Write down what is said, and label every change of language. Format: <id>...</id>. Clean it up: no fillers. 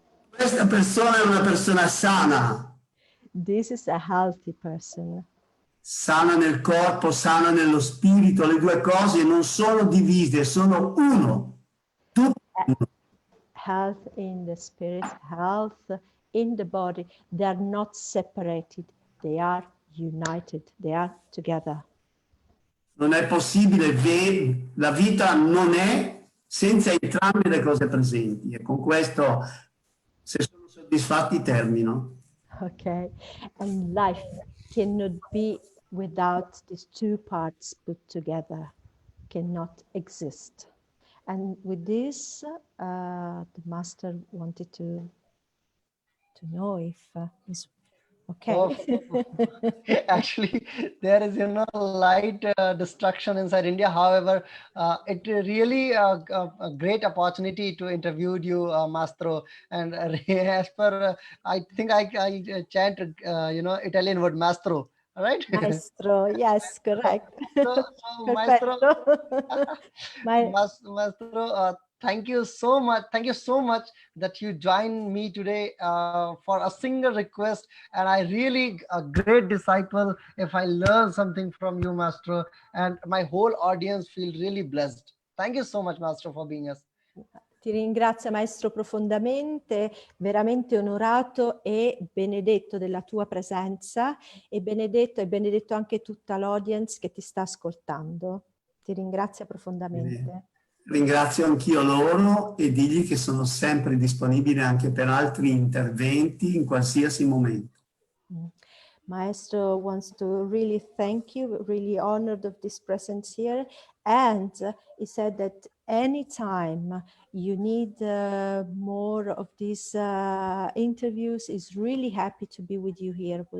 <it>Questa persona è una persona sana,</it> <en>This is a healthy person.</en> <it>sana nel corpo, sana nello spirito, le due cose non sono divise, sono uno. Tutto uno.</it> <en>Health in the spirit, health in the body. They are not separated. They are united. They are together.</en> <it>Non è possibile, la vita non è senza entrambe le cose presenti. E con questo, se sono soddisfatti, termino.</it> <en>Okay. And life cannot be without these two parts put together. Cannot exist. And with this, the master wanted to know if it's okay. Actually, there is light destruction inside India. However, it really a great opportunity to interview you, Mastro. And as per, I think I chant Italian word Mastro. Right? Maestro, yes, correct. So Maestro, My, Maestro, thank you so much. Thank you so much that you joined me today for a single request. And I really a great disciple if I learn something from you, Maestro. And my whole audience feel really blessed. Thank you so much, Maestro, for being us.</en> <it>Ti ringrazio maestro profondamente, veramente onorato e benedetto della tua presenza e benedetto anche tutta l'audience che ti sta ascoltando. Ti ringrazio profondamente. Ringrazio anch'io loro e digli che sono sempre disponibile anche per altri interventi in qualsiasi momento.</it> <en>Maestro wants to really thank you, really honored of this presence here. And he said that anytime you need more of these interviews, he's really happy to be with you here.</en>